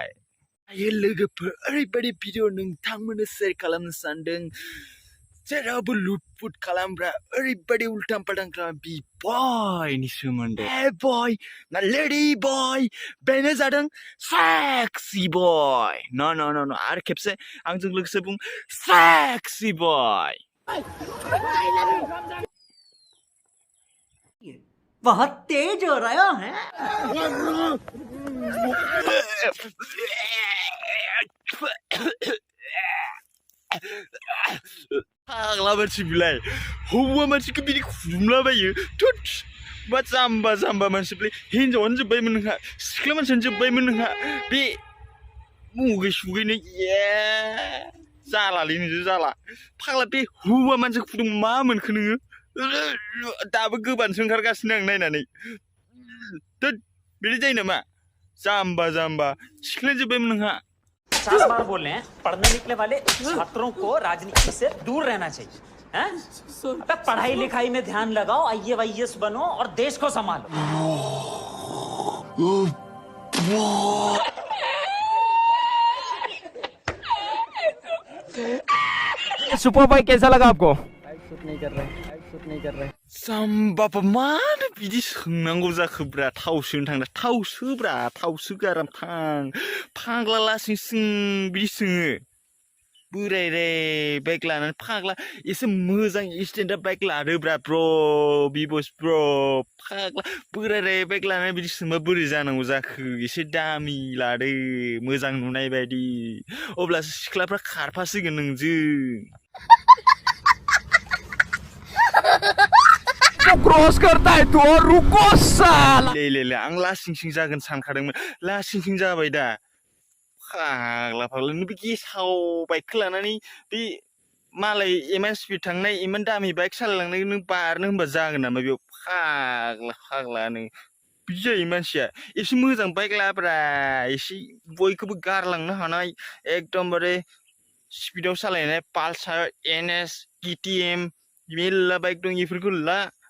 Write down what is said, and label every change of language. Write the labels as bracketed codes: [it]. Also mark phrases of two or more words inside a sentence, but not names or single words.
[brx] दायो लोगोफोर ओरैबायदि भिडिअ नोंथांमोननो शेयार खालामनो सानदों जेरावबो लुटपुट खालामग्रा ओरैबायदि उल्टां फाल्टां खालामग्रा बि बयनि सोमोन्दै। बय ना [en] lady boy [brx] बेनो जादों [en] sexy boy. [brx] न आरो खेबसे आंजों लोगोसे बुं [en] sexy boy. [hi] बहुत तेज हो रहा है। [brx] फाग्ला मानसि बिलाय हौवा मानसिखौ बिदि खुदुमलाबायो थुट मा जाम्बा जाम्बा मानसि बिलाय हिनजावानो जोब्बायमोन नोंहा सिख्ला मानसियानो जोब्बायमोन नोंहा बे मुगै सुगैनो जालालै नोंजों जाला फाग्ला बे हौवा मानसिखौ खुदुम मा मोनखो नोङो दाबो गोबानसो ओंखारगासिनो आं नायनानै थुट बिदि जायो नामा जाम्बा जाम्बा सिख्लायानो जोब्बायमोन नोंहा। [hi] 50 बार बोल रहे हैं पढ़ने निकले वाले छात्रों को राजनीति से दूर रहना चाहिए हैं? अबे पढ़ाई लिखाई में ध्यान लगाओ, आईएएस बनो और देश को संभालो। सुपर भाई कैसा लगा आपको? शूट नहीं कर रहे [brx] जाम्बाबा मानो बिदि सोंनांगौ जाखोब्रा थाव सोनो थांदा थाव सोब्रा थाव सोखो आराम थां फाग्ला लासिं सिं बिदि सोङो बोराय रे बाइक लानानै फाग्ला एसे मोजां [en] standard bike [brx] लादोब्रा ब्र बिबस ब्र फाग्ला बोराय रे बाइक लानानै बिदि सोंबा बोरै जानांगौ जाखो एसे दामि लादो मोजां नुनाय बायदि अब्लासो सिख्लाफ्रा खारफासिगोन नोंजों। [hi] क्रॉस करता है तू और रुको साला। [brx] ले आं लासिं सिं जागोन सानखादोंमोन लासिं सिं जाबाय दा फाग्ला नों बे गेसाव बाइकखौ लानानै बे मालाय इमान स्पिड थांनाय इमान दामि बाइक सालायलांनाय नों बारनो होनबा जागोन नामा बेयाव फाग्ला नों बिदि जायो मानसिया एसे मोजां बाइक लाब्रा एसे बयखौबो गारलांनो हानाय एकदमबारे स्पिडाव सालायनाय पालसार NS KTM मेल्ला बाइक दं बेफोरखौ ला